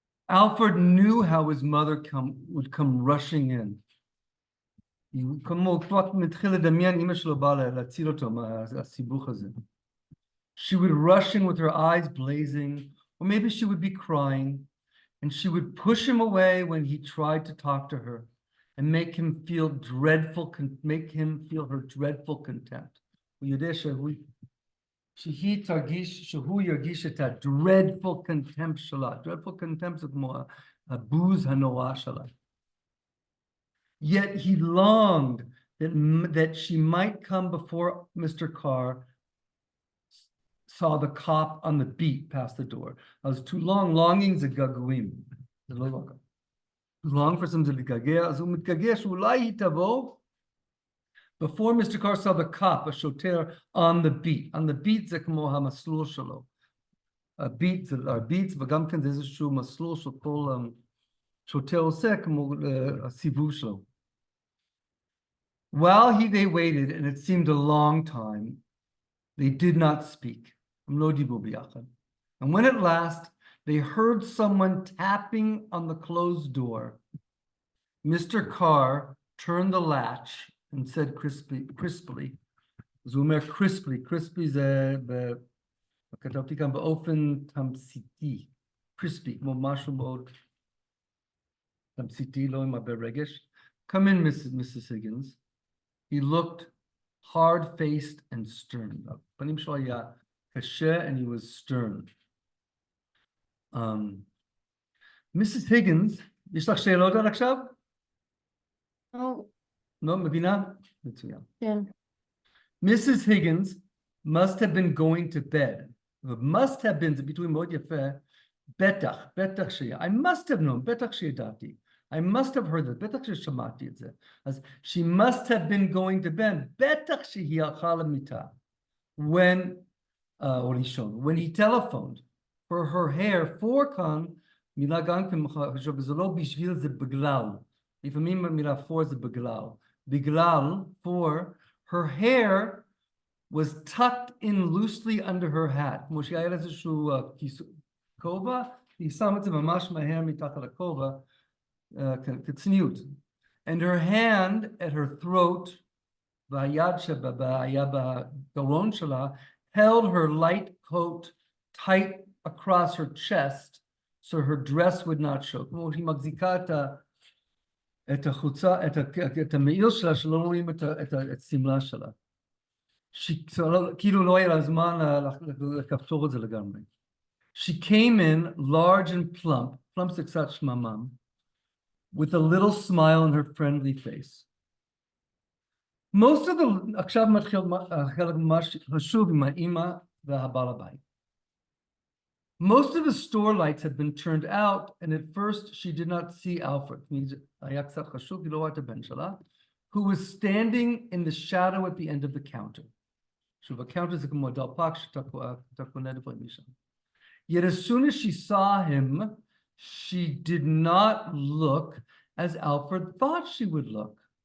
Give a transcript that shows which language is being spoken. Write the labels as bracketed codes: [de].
[en] Alfred knew how his mother would come rushing in. [he] כמו הוא כבר מתחיל לדמיין אמא שלו באה להציל אותו מהסיבוך הזה. [en] She would rush in with her eyes blazing, or maybe she would be crying, and she would push him away when he tried to talk to her and make him feel her dreadful contempt. [he] הוא יודע שהיא תרגיש, שהוא ירגיש את ה-dreadful contempt שלה. dreadful contempt זה כמו הבוז הנורא שלה. [en] Yet he longed that she might come before Mr. Carr saw the cop on the beat past the door. I was too long, longing [he] זה געגועים. זה לא long. [en] Long for something to [he] להתגעגע, אז הוא מתגעגע שאולי היא תבוא. [en] Before Mr. Carr saw the cop, a שוטר on the beat. [he] On the beat זה כמו המסלול שלו. הביט, וגם כן זה איזשהו מסלול של כל שוטר עושה כמו הסיבוב שלו. [en] While they waited, and it seemed a long time, they did not speak. [he] הם לא דיברו ביחד. [en] And when at last they heard someone tapping on the closed door, Mr. Carr turned the latch and said crisply, [he] אז הוא אומר crispy זה, כתבתי כאן באופן תמציתי, crispy, כמו משהו מאוד תמציתי, לא עם הרבה רגש. [en] Come in, Mrs. Higgins. He looked hard-faced and stern. [he] הפנים שלו היה קשה, [en] and he was stern. Mrs. [he] Higgins, יש לך שאלות עד עכשיו? לא, מבינה? מצוין. כן. [en] Mrs. Higgins must have been going to bed. [he] must have been זה ביטוי מאוד יפה. בטח שיהיה. [en] I must have known, [he] בטח שידעתי. [en] I must have heard it, [he] בטח ששמעתי את זה. [en] אז she must have been going to bed, [he] בטח שהיא הלכה למיטה. או לישון. [en] When he telephoned for her hair, [he] for כאן, מילה גם כן חשוב, זה לא בשביל, זה בגלל. לפעמים המילה [en] for [he] זה בגלל, [en] for, her hair was tucked in loosely under her hat. [he] כמו שהיה איזשהו כובע, היא שמה את זה ממש מהר מתחת לכובע, כצניעות. [en] And her hand at her throat, [he] והיד שהיה בגרון שלה, [en] held her light coat tight across her chest, so her dress would not show. [he] כמו שהיא מחזיקה את החוצה, את המעיל שלה, שלא רואים את השמלה שלה. כאילו לא היה לה זמן לכפתור את זה לגמרי. [en] She came in large and plump [he] זה קצת שממם, [en] with a little smile on her friendly face. Most of the, [he] עכשיו מתחיל חלק ממש חשוב עם האמא והבעל הבית. [en] Most of the store lights had been turned out, and at first she did not see Alfred, [he] היה קצת חשוב, היא לא רואה את הבן שלה, [en] who was standing in the shadow at the end of the counter. [he] שוב, הקאונטר זה כמו דלפק שאתה קונה דברים משם. [en] Yet as soon as she saw him, she did not look as Alfred thought she would look.